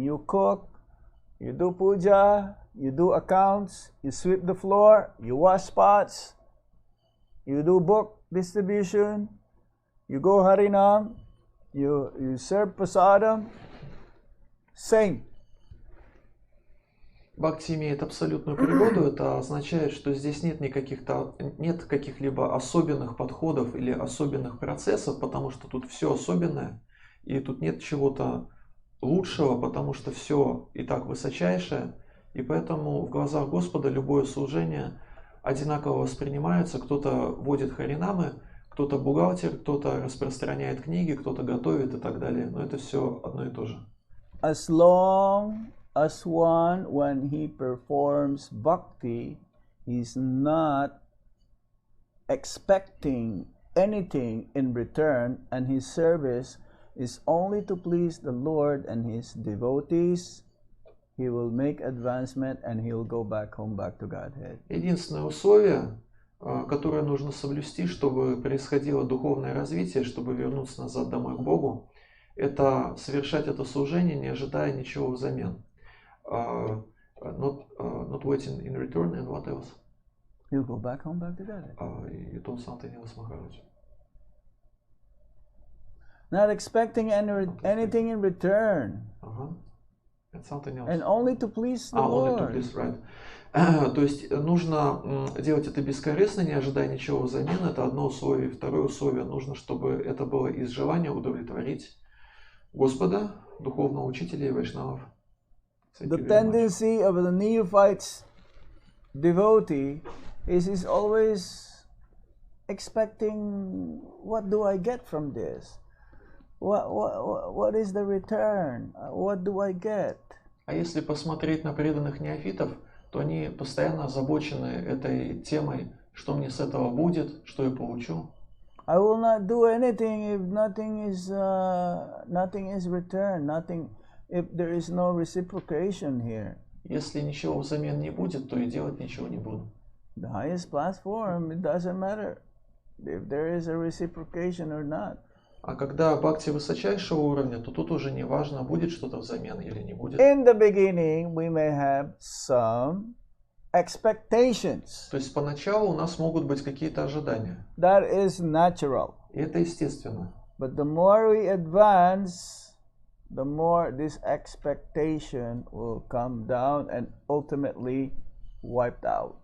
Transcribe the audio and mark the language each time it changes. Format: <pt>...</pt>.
<en>You cook, you do puja, you do accounts, you sweep the floor, you wash pots, you do book distribution, you go Harinam, you serve prasadam, same.</en> <ru>Бхакти имеет абсолютную природу, это означает, что здесь нет каких-либо особенных подходов или особенных процессов, потому что тут все особенное, и тут нет чего-то лучшего, потому что все и так высочайшее, и поэтому в глазах Господа любое служение одинаково воспринимается. Кто-то водит харинамы, кто-то бухгалтер, кто-то распространяет книги, кто-то готовит и так далее, но это все одно и то же.</ru> <en>As long as one, when he performs bhakti, he's not expecting anything in return, and his service is only to please the Lord and his devotees, he will make advancement and he'll go back home, back to Godhead.</en> <ru>Единственное условие, которое нужно соблюсти, чтобы происходило духовное развитие, чтобы вернуться назад домой к Богу, это совершать это служение, не ожидая ничего взамен.</ru> <en>Not waiting in return, and what else? He'll go back home, back to Godhead. You told something else, Maharaj. Not expecting anything in return. And something else. And only to please the Lord. Only to please, right.</en> <ru>То есть нужно делать это бескорыстно, не ожидая ничего взамен. Это одно условие. Второе условие, нужно, чтобы это было из желания удовлетворить Господа, духовного учителя и вайшнавов.</ru> <en>The tendency of the neophyte's devotee is he's always expecting, what do I get from this? What is the return? What do I get?</en> <ru>А если посмотреть на преданных неофитов, то они постоянно озабочены этой темой, что мне с этого будет, что я получу.</ru> <en>I will not do anything if nothing is returned, if there is no reciprocation here.</en> <ru>Если ничего взамен не будет, то и делать ничего не буду.</ru> <en>The highest platform, it doesn't matter if there is a reciprocation or not.</en> <ru>А когда бхакти высочайшего уровня, то тут уже не важно, будет что-то взамен или не будет.</ru> <en>In the beginning, we may have some expectations.</en> <ru>То есть поначалу у нас могут быть какие-то ожидания.</ru> <en>That is natural.</en> <ru>И это естественно.</ru> <en>But the more we advance, the more this expectation will come down and ultimately wiped out.</en>